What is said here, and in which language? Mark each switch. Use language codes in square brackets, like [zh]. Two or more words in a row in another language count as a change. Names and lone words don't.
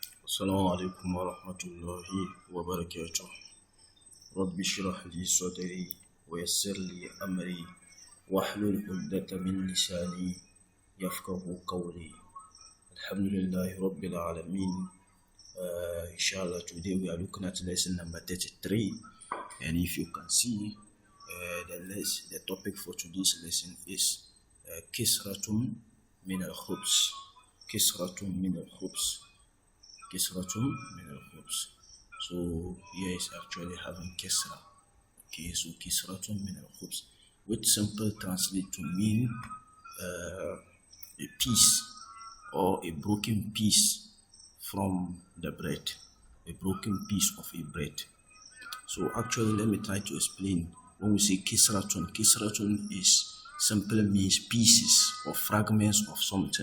[ar] السلام عليكم ورحمة الله وبركاته. رب اشرح لي صدري ويسر لي أمري واحلل عقدة من لساني يفقه قولي. الحمد لله رب العالمين. Inshallah, [en] today we are looking at lesson number 33, and if you can see, the topic for today's lesson is [ar] كسرة من الخبز. كسرة من الخبز. كسرة من الخبز. [en] So here is actually having kisra. Okay, so [ar] كسرة من الخبز, [en] which simply translate to mean a piece or a broken piece from the bread, a broken piece of a bread. So actually, let me try to explain. When we say kisratun, kisratun is simply means pieces or fragments of something.